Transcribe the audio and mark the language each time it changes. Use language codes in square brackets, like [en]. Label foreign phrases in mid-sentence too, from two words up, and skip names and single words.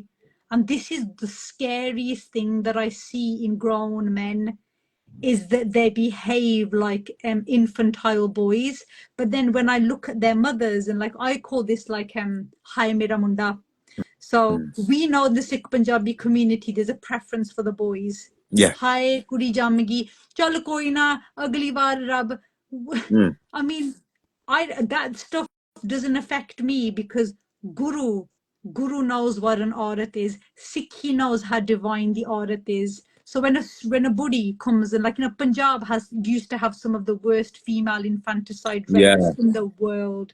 [en] And this is the scariest thing that I see in grown men, is that they behave like infantile boys. But then when I look at their mothers, and like I call this like [pa] ਹਾਏ ਮੇਰਾ ਮੁੰਡਾ. [en] So we know in the Sikh Punjabi community there's a preference for the boys. [pa] ਹਾਏ ਕੁੜੀ ਜੰਮਗੀ, ਚੱਲ ਕੋਈ ਨਾ, ਅਗਲੀ ਵਾਰ ਰੱਬ. [en] I mean, that stuff doesn't affect me because Guru knows what an aurat is. Sikhi knows how divine the aurat is. So when a buddhi comes, and like, you know, Punjab used to have some of the worst female infanticide rates in the world.